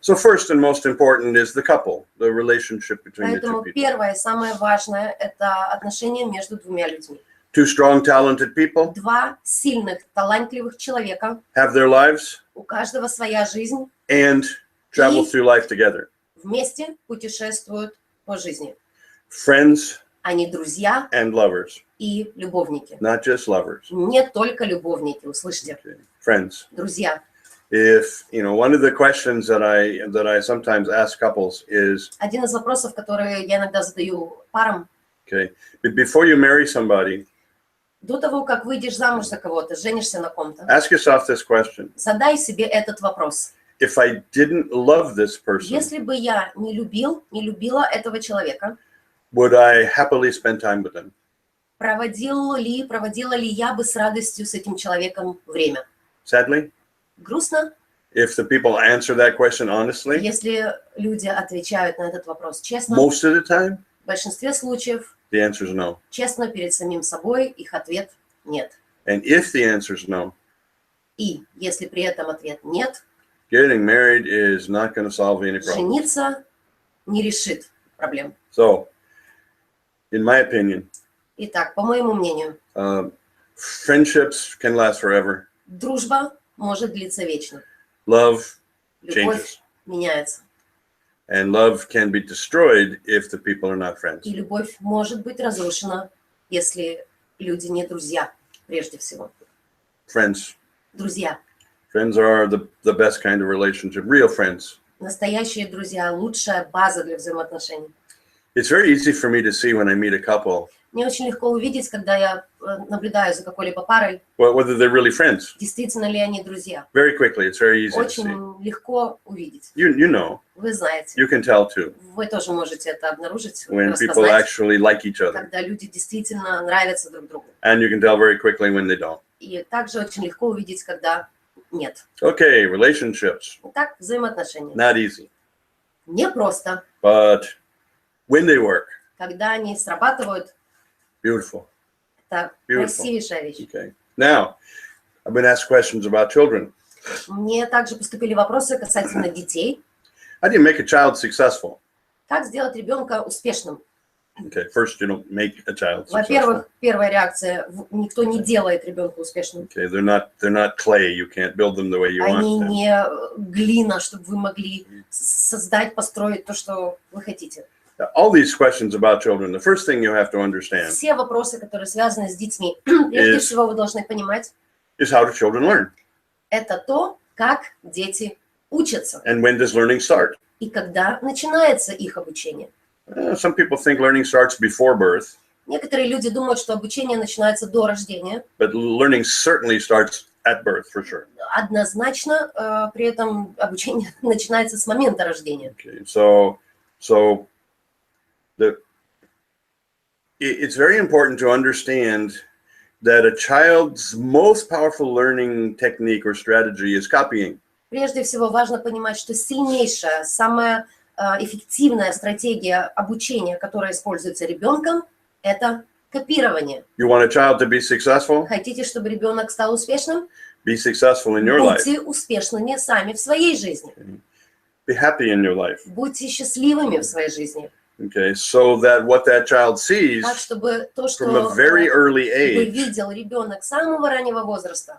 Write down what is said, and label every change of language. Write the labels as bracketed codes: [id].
[en] So first and most important is the couple, the relationship between the two [ru] Поэтому [en] people. [ru] первое, самое важное – это отношения между двумя людьми. [en] Two strong, talented people [ru] Два сильных, талантливых человека, [en] have their lives [ru] у каждого своя жизнь, [en] and travel through life together. [ru] вместе путешествуют по жизни. [en] Friends [ru] Они друзья [en] and lovers, [ru] и любовники. [en] not just lovers. [ru] Не только любовники, услышьте. [en] Okay. Friends. [ru] Друзья. [en] If, one of the questions that I sometimes ask couples is, [ru] Один из вопросов, которые я иногда задаю парам, [en] okay, but before you marry somebody, [ru] до того, как выйдешь замуж за кого-то, женишься на ком-то, [en] ask yourself this question. [ru] задай себе этот вопрос. [en] If I didn't love this person, [ru] Если бы я не любила этого человека, [en] would I happily spend time with them? [ru] проводила ли я бы с радостью с этим человеком время? [en] Sadly, [ru] Грустно, [en] if the people answer that question honestly, [ru] если люди отвечают на этот вопрос честно. [en] most of the time, [ru] В большинстве случаев, [en] the answer is no. [ru] честно перед самим собой, их ответ нет. [en] And if the answer is no, [ru] И если при этом ответ нет, [en] getting married is not going to solve any problems. [ru] жениться не решит проблем. [en] So, in my opinion, [ru] Итак, по моему мнению, [en] friendships can last forever. [ru] дружба может длиться вечно. [en] Love [ru] Любовь [en] changes. [ru] меняется. [en] And love can be destroyed if the people are not friends. [ru] И любовь может быть разрушена, если люди не друзья, прежде всего. [en] Friends. [ru] Друзья. [en] Friends are the best kind of relationship. Real friends. [ru] Настоящие друзья – лучшая база для взаимоотношений. [en] It's very easy for me to see when I meet a couple, [ru] Мне очень легко увидеть, когда я наблюдаю за какой-либо парой, [en] whether they're really friends. [ru] действительно ли они друзья. [en] Very quickly, it's very easy to see. [ru] Очень легко увидеть. [en] You know, [ru] Вы знаете, [en] you can tell too [ru] вы тоже можете это обнаружить, [en] when people [ru] распознать, [en] actually like each other. [ru] когда люди действительно нравятся друг другу. [en] And you can tell very quickly when they don't. [ru] И также очень легко увидеть, когда нет. [en] Okay, relationships, [ru] Итак, взаимоотношения. [en] not easy. [ru] Не просто. [en] But when they work, [ru] Когда они срабатывают, [en] beautiful. [ru] это [en] Beautiful. [ru] красивейшая вещь. [en] Okay. Now, I've been asked questions about children. [ru] Мне также поступили вопросы касательно детей. [en] How do you make a child successful? [ru] Как сделать ребенка успешным? [en] Okay, first you don't make a child successful. [ru] Во-первых, первая реакция – никто не делает ребенка успешным. [en] Okay, they're not clay. You can't build them the way you [ru] Они [en] want them. [ru] не глина, чтобы вы могли создать, построить то, что вы хотите. [en] All these questions about children, the first thing you have to understand [ru] Все вопросы, которые связаны с детьми, прежде всего вы должны понимать, [en] is how do children learn? [ru] это то, как дети учатся [en] And when does learning start? [ru] и когда начинается их обучение. [en] Some people think learning starts before birth, [ru] Некоторые люди думают, что обучение начинается до рождения. [en] but learning certainly starts at birth for sure. [ru] Однозначно, при этом обучение начинается с момента рождения. [en] Okay, so it's very important to understand that a child's most powerful learning technique or strategy is copying. [ru] Прежде всего важно понимать, что сильнейшая, самая эффективная стратегия обучения, которая используется ребенком, это копирование. [en] You want a child to be successful? [ru] Хотите, чтобы ребенок стал успешным? [en] Be successful in your life. [ru] Будьте успешными сами в своей жизни. [en] Be happy in your life. [ru] Будьте счастливыми в своей жизни. [en] Okay, so that what that child sees [ru] Так, чтобы то, что [en] from a very early age [ru] видел ребенок с самого раннего возраста,